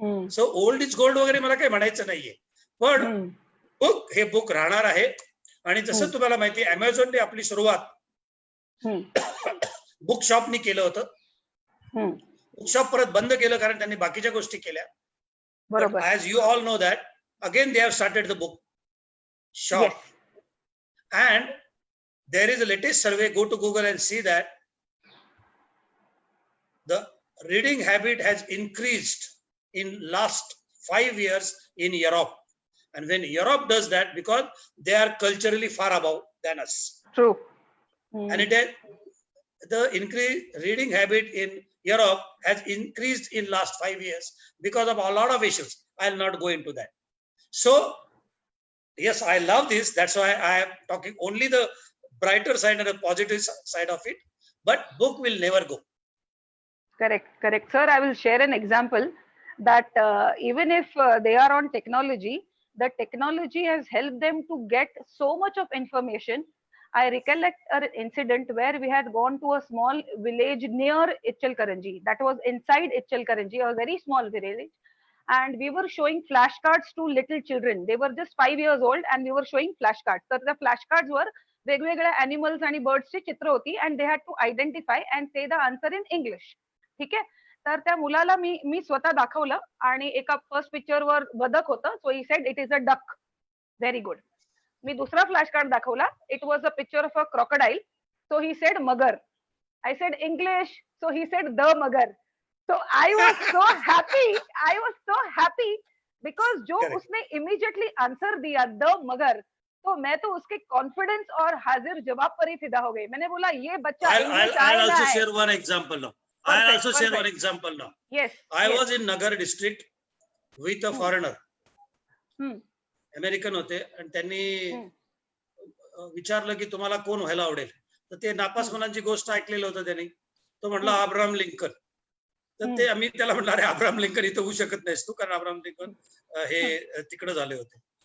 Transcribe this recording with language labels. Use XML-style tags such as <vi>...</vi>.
<en>so old is gold</en> <mr>वगैरे मला काही म्हणायचं नाहीये, पण बुक हे बुक राहणार आहे. आणि जसं तुम्हाला माहिती आहे, अमेझॉनने आपली सुरुवात बुक शॉपनी केलं होतं. बुक शॉप परत बंद केलं कारण त्यांनी बाकीच्या गोष्टी केल्या. बरोबर.</mr> <en>As you all know that again they have started the book shop. And there is a latest survey, go to Google and see that the reading habit has increased in last 5 years in Europe. And when Europe does that, because they are culturally far above than us. True. And it has, the increase reading habit in Europe has increased in last 5 years because of a lot of issues. I'll not go into that. So yes, I love this. That's why I am talking only the brighter side and the positive side of it. But book will never go. Correct, correct. Sir, I will share an example that even if they are on technology, the technology has helped them to get so much of information. I recollect an incident where we had gone to a small village near Ichalkaranji. That was inside Ichalkaranji, a very small village. And we were showing flashcards to little children. They were just 5 years old and we were showing flashcards. So the flashcards were</en> <mr>वेगवेगळ्या</mr> <en>animals</en> <mr>आणि</mr> <en>birds</en> <mr>ची चित्र होती,</mr> <en>and they had to identify and say the answer in English.</en> <mr>ठीक आहे. तर त्या मुलाला मी स्वतः दाखवलं आणि एका फर्स्ट पिक्चर वर बदक होतं,</mr> <en>So he said it is a duck. Very good.</en> <mr>मी दुसरा फ्लॅश कार्ड दाखवला,</mr> <en>it was a picture of a crocodile, so he said</en> <mr>Magar.</mr> <en>I said English, so he said the magar. So I was so happy because</en> <hi>जो उसने immediately answer दिया the मगर, तो मैं तो उसके कॉन्फिडेंस और हाजिर जवाब पर ही फिदा हो गई. मैंने बोला ये बच्चा English</hi> <en>I'll also share one example now. Perfect, I'll also share perfect. one example now. Yes. I was in Nagar district with a foreigner.</en> <mr>American होते आणि त्यांनी विचारलं की तुम्हाला कोण व्हायला आवडेल. तर ते नापास मुलांची गोष्ट ऐकलेलं होतं त्यांनी. तो म्हणला अब्राहम लिंकन. तर ते आम्ही त्याला म्हणलं, अरे अब्राहम लिंकन इथं होऊ शकत नाहीस तू, कारण अब्राहम लिंकन हे तिकडे झाले होते.</mr>